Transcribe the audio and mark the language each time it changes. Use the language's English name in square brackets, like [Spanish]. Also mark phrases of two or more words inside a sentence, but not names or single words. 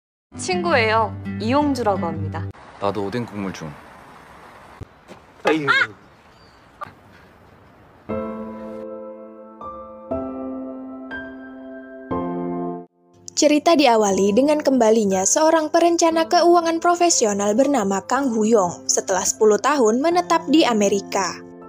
[Korean] 친구예요. 이용주라고 합니다. 나도 오뎅 국물 좀. 아유. [Indonesian] Cerita diawali dengan kembalinya seorang perencana keuangan profesional bernama Kang Huyong setelah 10 tahun menetap di Amerika.